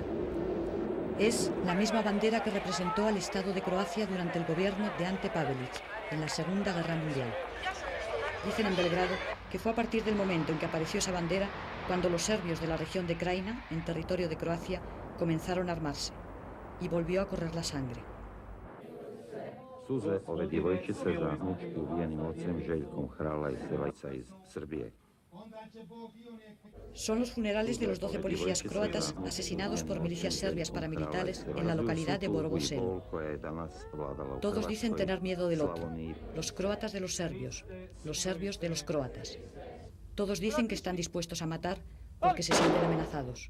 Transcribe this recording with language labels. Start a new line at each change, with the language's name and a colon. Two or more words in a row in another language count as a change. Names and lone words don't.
Spanish: Es la misma bandera que representó al Estado de Croacia durante el gobierno de Ante Pavelić en la Segunda Guerra Mundial. Dicen en Belgrado que fue a partir del momento en que apareció esa bandera cuando los serbios de la región de Krajina, en territorio de Croacia, comenzaron a armarse y volvió a correr la sangre.
Serbian: Suze ove djevojčice za mučki ubijenim ocem Željkom Hrala iz Sevajca iz Srbije.
Spanish: Son los funerales de los 12 policías croatas asesinados por milicias serbias paramilitares en la localidad de Borovo Selo. Todos dicen tener miedo del otro, los croatas de los serbios de los croatas. Todos dicen que están dispuestos a matar porque se sienten amenazados.